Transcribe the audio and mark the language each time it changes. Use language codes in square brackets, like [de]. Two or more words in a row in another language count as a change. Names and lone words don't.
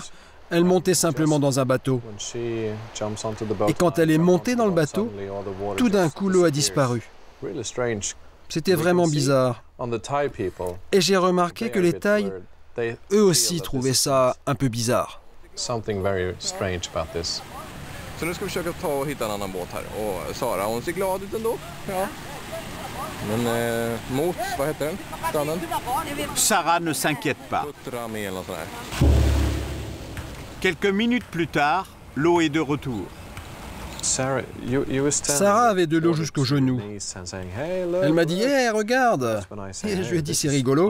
[fr] Elle montait simplement dans un bateau. Et quand elle est montée dans le bateau, tout d'un coup, l'eau a disparu. C'était vraiment bizarre. Et j'ai remarqué que les Thaïs, eux aussi, trouvaient ça un peu bizarre. [sv] Så nu ska vi försöka ta och hitta en annan båt här. Och Sara, hon ser glad ut ändå. Ja. Men mot, vad heter den? Stranden? [fr] Sarah ne s'inquiète pas. Quelques minutes plus tard, l'eau est de retour. Sarah avait de l'eau jusqu'aux genoux. Elle m'a dit « Hey, regarde !» Et je lui ai dit « C'est rigolo ».